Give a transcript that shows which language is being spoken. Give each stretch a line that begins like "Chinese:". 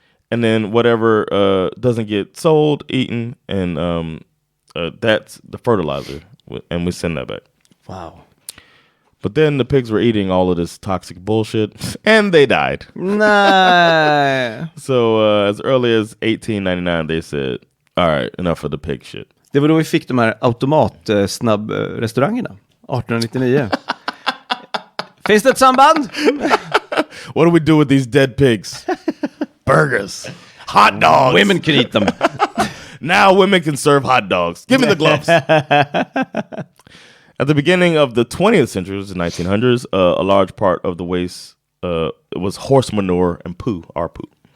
English: And then whatever doesn't get sold, eaten, and that's the fertilizer. And we send that back. Wow. But then the pigs were eating all of this toxic bullshit, and they died.
Swedish: Nej.
English: So as early as 1899, they said, all right, enough of the pig shit.
Swedish: Det var då vi fick de här automat-snabbrestaurangerna. 1899. Finns det ett samband?
English: What do we do with these dead pigs? Burgers. Hot dogs. Women can eat them. Now women can serve hot dogs. Give me the gloves. At the beginning of the 20th century, the 1900s, a large part of the waste was horse manure and our poo.